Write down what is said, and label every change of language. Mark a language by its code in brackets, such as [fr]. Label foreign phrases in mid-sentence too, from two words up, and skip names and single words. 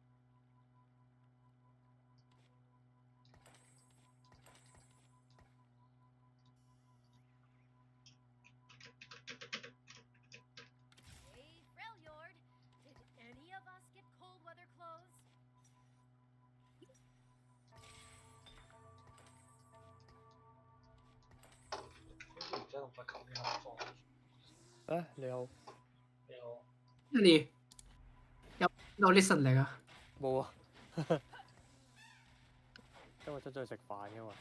[en] Hey, Freljord, did any of us get cold weather clothes? [yue] 好似唔使咁快撳呢下放。你好，你好，你有 listen 嚟啊？冇啊，因為出咗去食飯噶嘛，